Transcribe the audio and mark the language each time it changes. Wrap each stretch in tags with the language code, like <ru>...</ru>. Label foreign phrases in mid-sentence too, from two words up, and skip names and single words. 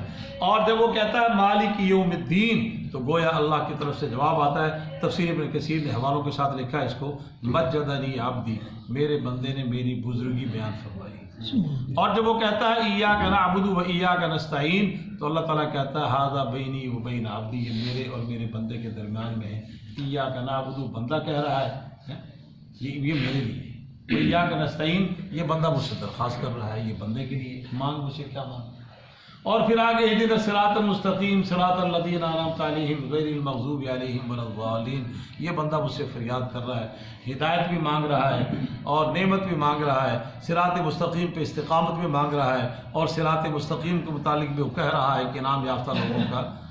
<ur>اور جب وہ کہتا ہے</ur> <ar>مالک یوم الدین،</ar> <ur>تو گویا اللہ کی طرف سے جواب آتا ہے۔ تفسیر ابن کثیر نے حوالوں کے ساتھ لکھا ہے اس کو،</ur> <ar>مجدنی عبدی،</ar> <ur>میرے بندے نے میری بزرگی بیان فرمائی۔ اور جب وہ کہتا ہے</ur> <ar>ایاک نعبد و ایاک نستعین،</ar> <ur>تو اللہ تعالیٰ کہتا ہے</ur> <ar>ھذا بینی و بین عبدی،</ar> <ur>یہ میرے اور میرے بندے کے درمیان میں ہے۔</ur> <ar>ایاک نعبد،</ar> <ur>بندہ کہہ رہا ہے یہ میرے لیے،</ur> <ar>ایاک نستعین</ar> <ur>یہ بندہ مجھ سے درخواست کر رہا ہے، یہ بندے کے لیے، مانگ مجھ سے کیا مانگ۔ اور پھر آگے</ur> <ar>اہدنا الصراط المستقیم صراط الذین انعمت علیہم غیر المغضوب علیہم ولا الضالین،</ar> <ur>یہ بندہ مجھ سے فریاد کر رہا ہے، ہدایت بھی مانگ رہا ہے اور نعمت بھی مانگ رہا ہے، صراط مستقیم پہ استقامت بھی مانگ رہا ہے، اور صراط مستقیم کے متعلق بھی وہ کہہ رہا ہے کہ انعام یافتہ لوگوں کا۔</ur>